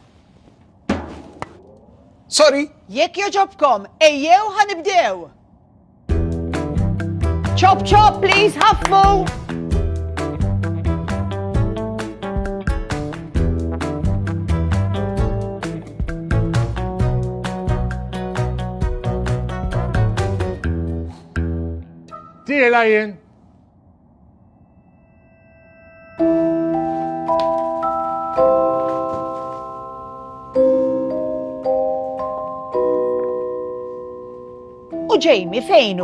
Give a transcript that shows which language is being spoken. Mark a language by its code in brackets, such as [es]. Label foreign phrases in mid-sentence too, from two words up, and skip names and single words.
[mt] Sorry, Jekk joġobkom, ejjew ħanibdew. [en] Chop chop, please, [mt] ħaffu. Tiela jien. U Jamie fejnu?